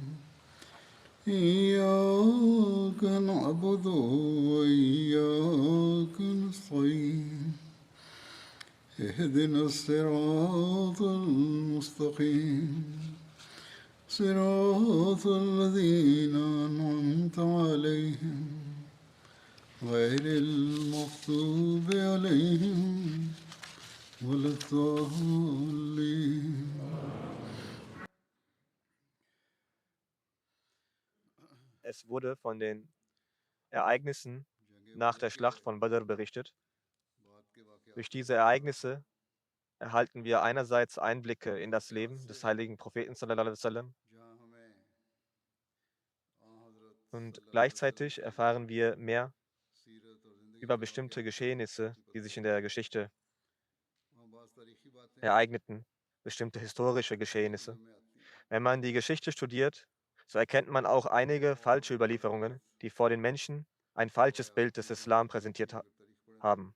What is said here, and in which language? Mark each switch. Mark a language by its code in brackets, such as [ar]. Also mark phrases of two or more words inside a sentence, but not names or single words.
[ar] إياك نعبد وإياك نستعين اهدنا الصراط المستقيم صراط الذين أنعمت عليهم غير المغضوب عليهم ولا الضالين. [de] Es wurde von den Ereignissen nach der Schlacht von Badr berichtet. Durch diese Ereignisse erhalten wir einerseits Einblicke in das Leben des heiligen Propheten [ar] صلى الله عليه وسلم [de] und gleichzeitig erfahren wir mehr über bestimmte Geschehnisse, die sich in der Geschichte ereigneten, bestimmte historische Geschehnisse. Wenn man die Geschichte studiert, so erkennt man auch einige falsche Überlieferungen, die vor den Menschen ein falsches Bild des Islam präsentiert haben.